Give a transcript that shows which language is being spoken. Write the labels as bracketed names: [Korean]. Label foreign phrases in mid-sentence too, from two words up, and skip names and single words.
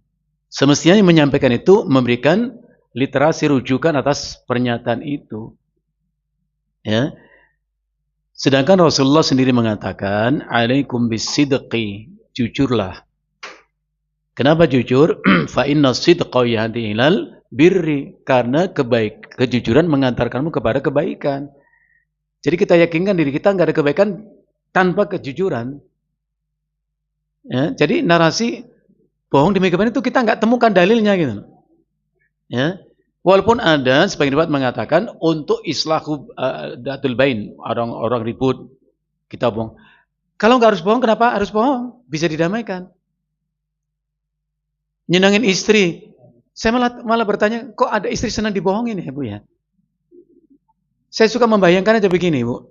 [Indonesian] Semestinya yang menyampaikan itu memberikan literasi rujukan atas pernyataan itu. Ya. Sedangkan Rasulullah sendiri mengatakan, [Arabic] عليكم بالصدق, [Indonesian] jujurlah. Kenapa jujur? [Arabic] فإن الصدق يهدي إلى البر, [Indonesian] karena kejujuran mengantarkanmu kepada kebaikan. Jadi kita yakinkan diri kita nggak ada kebaikan tanpa kejujuran. Ya, jadi narasi bohong demi kebaikan itu kita nggak temukan dalilnya gitu. Ya, walaupun ada sebagian riwayat mengatakan untuk [Arabic] إصلاح ذات البين, [Indonesian] orang-orang ribut kita bohong. Kalau nggak harus bohong, kenapa harus bohong? Bisa didamaikan. Nyenangin istri. Saya malah bertanya, kok ada istri senang dibohongin ya Bu ya? Saya suka membayangkan aja begini Bu.